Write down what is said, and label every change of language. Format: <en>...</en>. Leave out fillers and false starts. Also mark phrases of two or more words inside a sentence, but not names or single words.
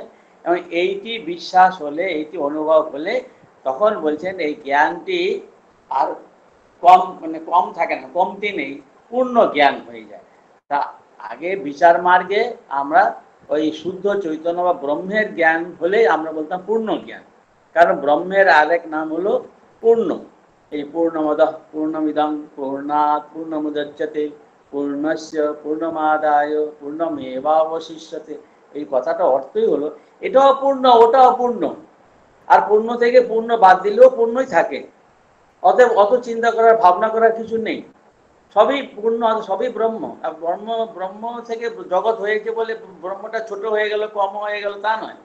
<bn>এবং এইটি বিশ্বাস হলে, এইটি অনুভব হলে তখন বলছেন এই জ্ঞানটি আর কম, মানে কম থাকে না, কমতি নেই, পূর্ণ জ্ঞান হয়ে যায়। তা আগে বিচার মার্গে আমরা ওই শুদ্ধ চৈতন্য বা ব্রহ্মের জ্ঞান হলেই আমরা বলতাম পূর্ণ জ্ঞান। কারণ ব্রহ্মের আরেক নাম হলো পূর্ণ। এই</bn> <sa>পূর্ণমদঃ পূর্ণমিদং পূর্ণাৎ পূর্ণমুদচ্যতে পূর্ণস্য পূর্ণমাদায় পূর্ণমেবাবশিষ্যতে।</sa> <bn>এই কথাটা অর্থই হলো এটাও পূর্ণ, ওটাও পূর্ণ, আর পূর্ণ থেকে পূর্ণ বাদ দিলেও পূর্ণই থাকে। অতএব অত চিন্তা করার, ভাবনা করার কিছু নেই, সবই পূর্ণ, সবই ব্রহ্ম। আর ব্রহ্ম, ব্রহ্ম থেকে জগৎ হয়েছে বলে ব্রহ্মটা ছোট হয়ে গেল, কম হয়ে গেল, তা নয়।</bn>